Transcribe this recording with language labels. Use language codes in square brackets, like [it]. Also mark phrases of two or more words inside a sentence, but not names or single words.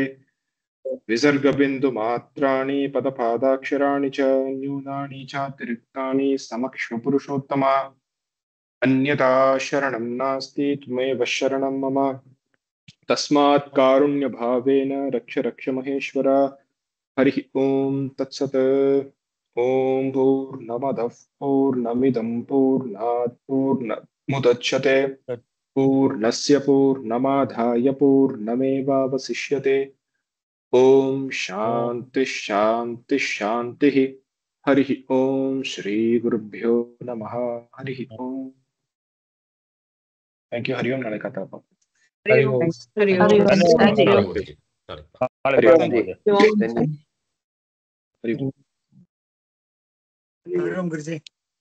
[sa] विसर्गबिन्दु मात्राणि पदपादाक्षराणि च न्यूनानि चातिरिक्तानि क्षमस्व पुरुषोत्तम. अन्यथा शरणं नास्ति त्वमेव शरणं मम. तस्मात् कारुण्य भावेन रक्ष रक्ष महेश्वर. हरि ॐ तत्सत्। ॐ पूर्णमदः पूर्णमिदं पूर्णात् पूर्णमुदच्यते पूर्णस्य पूर्णमादाय पूर्णमेवावशिष्यते. ॐ शान्ति शान्ति शान्ति. हरि ॐ श्री गुरुभ्यो नमः. हरि ॐ. [en] thank you. [sa] हरि ॐ. [ta] நாளைக்கு கதை பார்ப்போம். [sa] हरि ॐ. हरि ॐ. हरि ॐ. [en] Thank you. [sa] हरि ॐ. हरि ॐ गुरुजी.